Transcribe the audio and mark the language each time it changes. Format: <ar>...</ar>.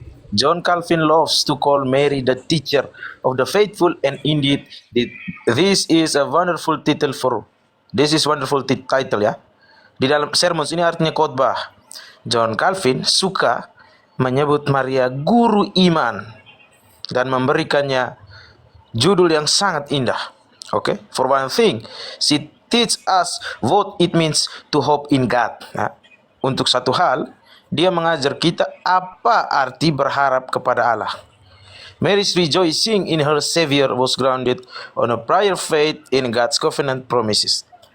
<en>John Calvin loves to call Mary the teacher of the faithful, and indeed this is a wonderful title for title ya.</en> <id>Di dalam sermons ini artinya khotbah. John Calvin suka menyebut Maria guru iman dan memberikannya judul yang sangat indah.</id> <en>Okay? For one thing, she teach us what it means to hope in God.</en> <id>Nah, untuk satu hal, dia mengajar kita apa arti berharap kepada Allah.</id> <en>Mary's rejoicing in her Savior was grounded on a prior faith in God's covenant promises.</en>